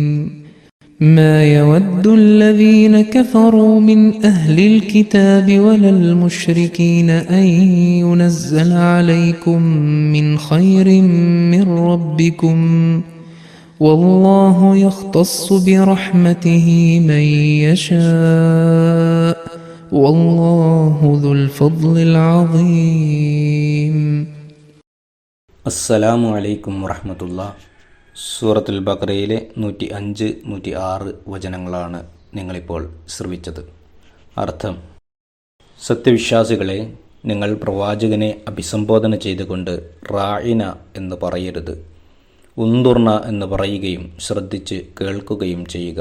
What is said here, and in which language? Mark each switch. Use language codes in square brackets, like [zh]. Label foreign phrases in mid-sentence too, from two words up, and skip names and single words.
[ar] ما يود الذين كفروا من أهل الكتاب ولا المشركين أن ينزل عليكم من خير من ربكم والله يختص برحمته من يشاء والله ذو الفضل العظيم. السلام عليكم ورحمة الله. [ml] സൂറത്തുൽ ബഖറയിലെ 105, 106 വചനങ്ങളാണ് നിങ്ങളിപ്പോൾ ശ്രവിച്ചത്. അർത്ഥം: സത്യവിശ്വാസികളെ, നിങ്ങൾ പ്രവാചകനെ അഭിസംബോധന ചെയ്തുകൊണ്ട് റായിന എന്ന് പറയരുത്, ഉന്തുർന എന്ന് പറയുകയും ശ്രദ്ധിച്ച് കേൾക്കുകയും ചെയ്യുക.